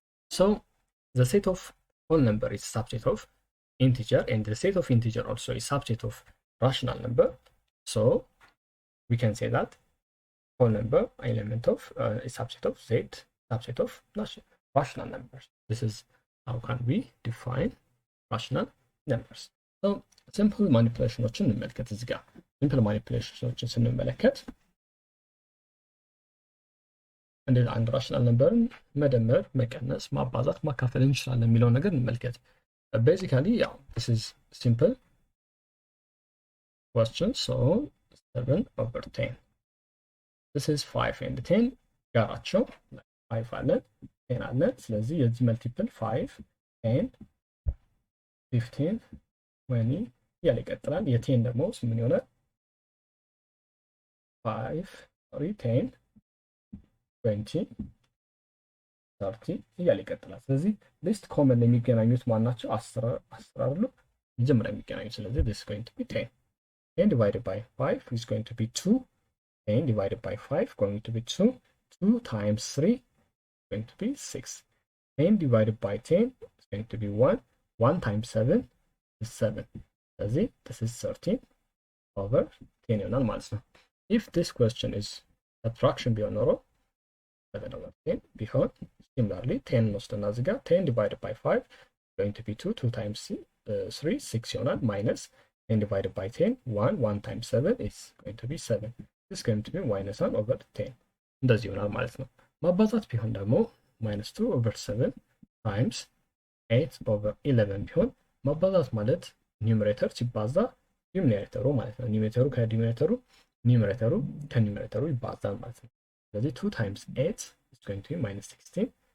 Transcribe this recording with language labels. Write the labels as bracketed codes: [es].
[en] So, the set of whole number is subset of integer and the set of integer also is subset of rational number. So, we can say that whole number element of a subset of z subset of rational numbers. This is how can we define rational numbers. [am] So [en] simple manipulation [am] ዎችን እንመልከት እዚህ ጋር simple manipulationዎችን ስንመለከት እንዴት አንድ rational numberን መደመር መቀነስ ማባዛት ማካፈል እንችላለን የሚለው ነገር እንመልከት. [en] Basically yeah, this is simple question. So 7 over 10. This is 5 and 10 [am] ጋራቸው 5 አለን 10 አለን ስለዚህ የዚህ መልቲፕል 5 and 15 20 ያለ ይቀጥላል የ10 ደግሞ ምን ይሆናል 5 10 20 30 እያለ ይቀጥላል። ስለዚህ ሊስት ኮመን የሚገናኙት ማን ናቸው? 10 አይደሉ? መጀመሪያ የሚገናኙት። ስለዚህ [en] this is going to be 10. 10 divided by 5 is going to be 2. 10 divided by 5 going to be 2. 2 times 3 is going to be 6. 10 divided by 10 is going to be 1. 1 times 7 is 7. [am] ስለዚህ [en] this is 13 over 10 [am] ይሆናል ማለት ነው። [en] if this question is subtraction [am] ቢሆን ኖሮ [en] 7 over 10 [am] ቢሆን [en] similarly 10 [am] እንወስድና እዚህ ጋር [en] 10 divided by 5 is going to be 2. 2 times 3 6 [am] ይሆናል [en] minus 10 divided by 10 1. 1 times 7 is going to be 7. this is going to be minus 1 over 10 [am] እንደዚህ ይሆናል ማለት ነው። ማባዛት ቢሆን ደግሞ [en] minus 2 over 7 times 8 over 11 [am] ቢሆን ማባዛት ማለት ኒውመሬተር ሲባዛ ዲኖሚኔተሩ ማለት ነው። ኒውመሬተሩ ከዲኖሚኔተሩ ኒውመሬተሩ ከኒውመሬተሩ ይባዛል ማለት ነው። [en] ስለዚህ 2 times 8 is going to be minus 16.